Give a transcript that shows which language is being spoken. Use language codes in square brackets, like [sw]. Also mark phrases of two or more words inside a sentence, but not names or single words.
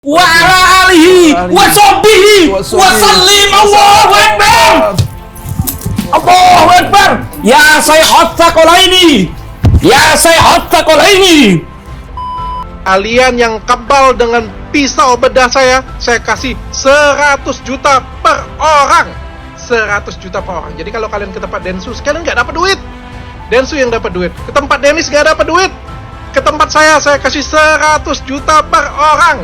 [ar] وعلى آله وصحبه وسلم. الله أكبر. الله أكبر. يا سيد الثقلين. يا سيد الثقلين. [id] Kalian yang kebal dengan pisau bedah saya kasih 100 juta per orang. 100 juta per orang. Jadi kalau kalian ke tempat Densu, kalian nggak dapat duit. Densu yang dapat duit. Ke tempat Dennis nggak dapat duit. Ke tempat saya kasih 100 juta per orang.